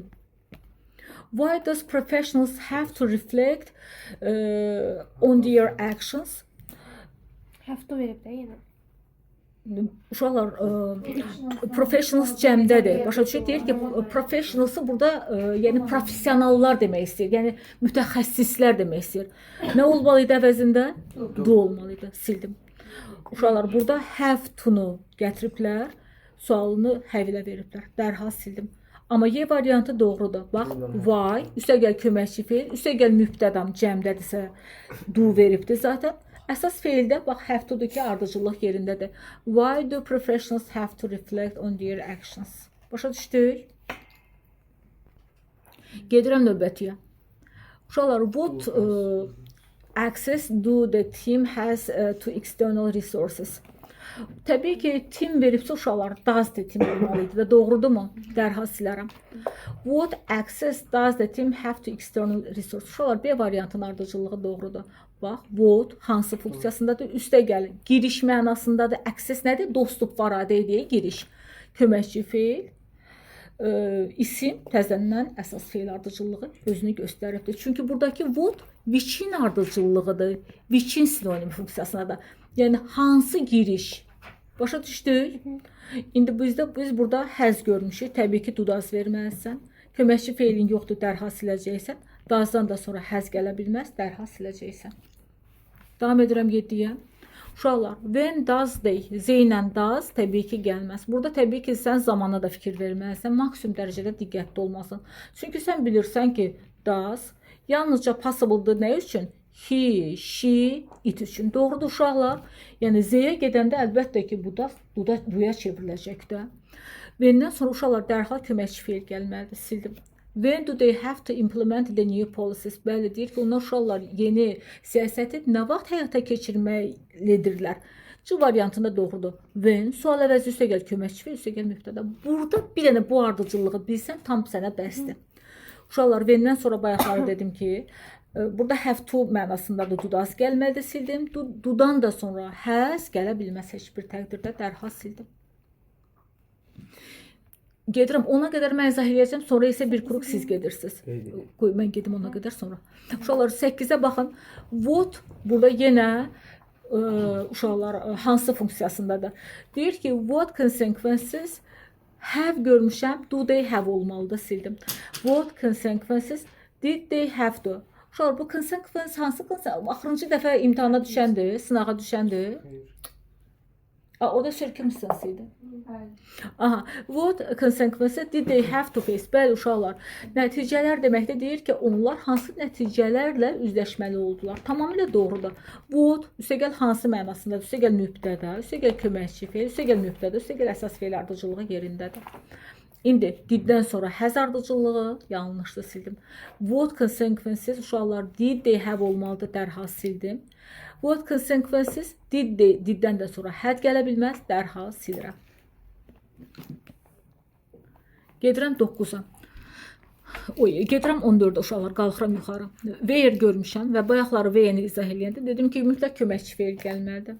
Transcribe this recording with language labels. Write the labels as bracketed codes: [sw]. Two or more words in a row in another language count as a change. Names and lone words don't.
[en] Why does professionals have to reflect on their actions? Have to [az] verib də yenə. Uşaqlar, professionals cəmdədir. Başa düşək, deyir ki, professionalsı burada yəni professionallar demək istəyir. Yəni mütəxəssislər demək istəyir. Nə olmalı idi əvəzində? Do olmalı idi. Sildim. Uşaqlar, burada [en] have to- [az] nu gətiriblər, sualını have-ilə veriblər. Dərhal sildim. Amma Y variantı doğrudur. Bax, why, üstəgəl köməkçi feil, üstəgəl mübtədam cəmdədirsə do veribdir zaten. Əsas feildə bax [en] have to- [az] dur ki, ardıcıllıq yerindədir. [en] Why do professionals have to reflect on their actions? [az] Başa düşdük? Gedirəm növbətiyə. Uşaqlar, [en] what access do the team has to external resources? [az] Təbii ki, team veribsə uşaqlar, [en] does the team [az] olmalı idi və doğrudurmu? Dərhal silərəm. [en] What access does the team have to external resources? [az] Uşaqlar, B variantının ardıcıllığı doğrudur. Bax, what hansı funksiyasındadır? Üstə gəlin. Giriş mənasındadır. Access nədir? Dostluq varadə deyə giriş. Köməkçi feil, isim təzədən əsas feil ardıcıllığı özünü göstəribdir. Çünki buradakı [en] what which- [az] in ardıcıllığıdır. Which-in sinonim funksiyasındadır. Yəni hansı giriş? Başa düşdük? İndi biz burada has görmüşük. Təbii ki, do-das verməlisən. Köməkçi feilin yoxdur, dərhal siləcəksən. Does-dan da sonra has gələ bilməz, dərhal siləcəksən. Davam edirəm 7-yə. Uşaqlar, [en] when does they, [az] Z ilə does təbii ki gəlməz. Burada təbii ki sən zamana da fikir verməlisən, maksimum dərəcədə diqqətli olmasın. Çünki sən bilirsən ki does yalnızca possible-dır nə üçün? [en] He, she, it [az] üçün. Doğrudur uşaqlar. Yəni Z-yə gedəndə əlbəttə ki buya çevriləcək də. When-dən sonra uşaqlar dərhal köməkçi feil gəlməlidir. Sildim. [en] When do they have to implement the new policies? [az] Bəli, deyir ki, onlar uşaqlar yeni siyasəti nə vaxt həyata keçirməlidirlər? C variantında doğrudur. When, sual əvəzi üstəgəl köməkçi feil, üstəgəl mübtəda. Burada bir dənə bu ardıcıllığı bilsən tam sənə bəsdir. Uşaqlar, when-dən sonra bayaqları dedim ki, burada [en] have to [az] mənasındadır, do-das gəlməlidir, sildim. Do-dan da sonra has gələ bilməz heç bir təqdirdə, dərhal sildim. Gedirəm, ona qədər mən izah edəcəm, sonra isə bir qrup siz gedirsiniz. Qoy, mən gedim ona qədər sonra. Uşaqlar, 8-ə baxın. What, burada yenə uşaqlar hansı funksiyasındadır? Deyir ki, [en] what consequences have görmüşəm, do they have [az] olmalıdır, sildim. [en] What consequences did they have to? [az] Uşaqlar, bu consequence hansı consequence? Axırıncı dəfə imtihana düşəndir, sınağa düşəndir. Orada circumstance idi. [en] Aha, what consequences did they have to face? [az] Bəli, uşaqlar, nəticələr deməkdə deyir ki, onlar hansı nəticələrlə üzləşməli oldular. Tamamilə doğrudur. What, üstəgəl hansı mənasındadır? Üstəgəl mübtəda, üstəgəl köməkçi feil, üstəgəl mübtəda, üstəgəl əsas feil ardıcılığı yerindədir. İndi diddən sonra has ardıcılığı yanlışdır, sildim. [en] What consequences, uşaqlar, did they have [az] olmalıdır, dərhal sildim. [en] What consequences [az] diddən də sonra had gələ bilməz, dərhal silirəm. Gedirəm 9-a. Gedirəm 14-ə uşaqlar, qalxıram yuxarı. Where görmüşəm və bayaqları where-ni izah eləyəndə dedim ki, mütləq köməkçi feil gəlməlidir.